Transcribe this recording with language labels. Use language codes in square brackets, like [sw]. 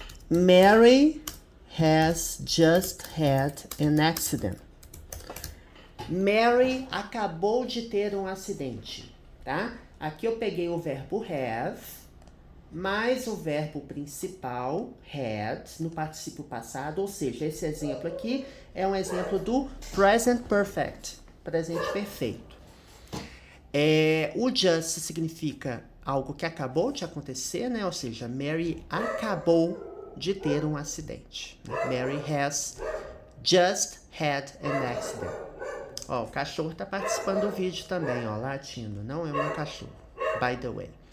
[en] Mary has just had an accident. [pt] Mary acabou de ter um acidente, tá? Aqui eu peguei o verbo have, mais o verbo principal, had, no particípio passado, ou seja, esse exemplo aqui é um exemplo do present perfect, presente perfeito. O just significa algo que acabou de acontecer, né? Ou seja, Mary acabou de ter um acidente. [en] Mary has just had an accident. [pt] Ó, o cachorro tá participando do vídeo também, ó, latindo. Não é o meu cachorro, [en] by the way.